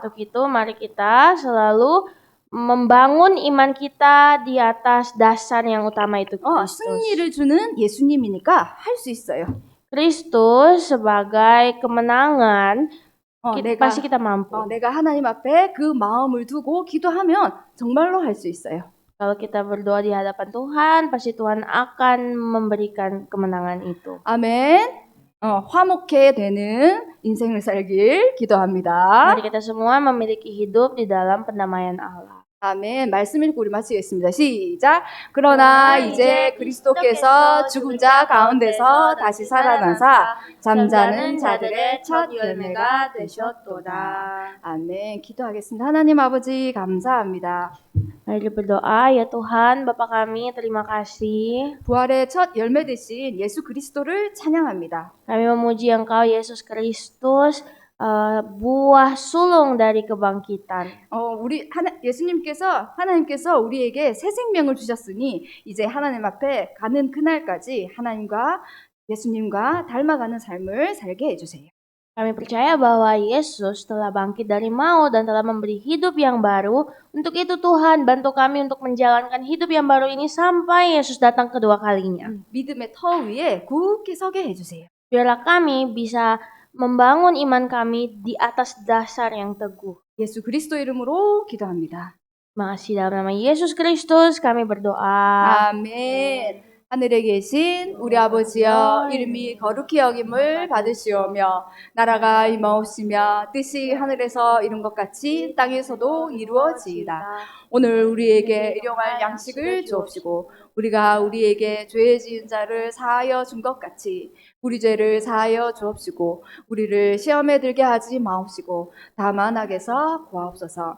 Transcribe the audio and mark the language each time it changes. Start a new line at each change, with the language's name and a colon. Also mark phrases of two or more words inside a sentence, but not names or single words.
Indonesian: Untuk itu mari kita selalu membangun iman kita di atas dasar yang utama itu Kristus.
Korean: 승리를 주는 예수님이니까 할 수 있어요.
Indonesian: Kristus sebagai kemenangan, pasti kita mampu.
Korean: 내가 하나님 앞에 그 마음을 두고 기도하면 정말로 할 수 있어요.
Indonesian: Kalau kita berdoa di hadapan Tuhan, pasti Tuhan akan memberikan kemenangan itu.
Korean: 아멘. 화목해 되는 인생을 살길 기도합니다.
Indonesian: Mari kita semua memiliki hidup di dalam pendamaian Allah.
Korean: 아멘. 말씀 읽고 우리 마치겠습니다. 시작. 그러나 이제 그리스도께서 죽은 자 가운데서 다시 살아나사 잠자는 자들의 첫 열매가 되셨도다. 아멘. 기도하겠습니다. 하나님 아버지 감사합니다.
Indonesian: Mari berdoa, ya Tuhan, Bapa kami, terima kasih.
Korean: 부활의 첫 열매 되신 예수 그리스도를 찬양합니다.
Indonesian: Kami memuji Engkau, Yesus Kristus, buah sulung dari kebangkitan.
Korean: 하나님께서 우리에게 새 생명을 주셨으니 이제 하나님 앞에 가는 그날까지 하나님과 예수님과 닮아가는 삶을 살게 해주세요.
Indonesian: Kami percaya bahwa Yesus telah bangkit dari maut dan telah memberi hidup yang baru. Untuk itu Tuhan, bantu kami untuk menjalankan hidup yang baru ini sampai Yesus datang kedua kalinya.
Korean: 믿음의 터 위에 굳게 서게 해주세요.
Indonesian: Biarlah kami bisa membangun iman kami di atas dasar yang teguh.
Korean: 예수 그리스도 이름으로 기도합니다.
Indonesian: Terima kasih dalam nama Yesus Kristus kami berdoa.
Korean: 아멘. 하늘에 계신 우리 아버지여, 이름이 거룩히 여김을 받으시오며 나라가 임하옵시며 뜻이 하늘에서 이룬 것 같이 땅에서도 이루어지이다. 오늘 우리에게 일용할 양식을 주옵시고 우리가 우리에게 죄 지은 자를 사하여 준 것 같이 우리 죄를 사하여 주옵시고 우리를 시험에 들게 하지 마옵시고 다만 악에서 구하옵소서.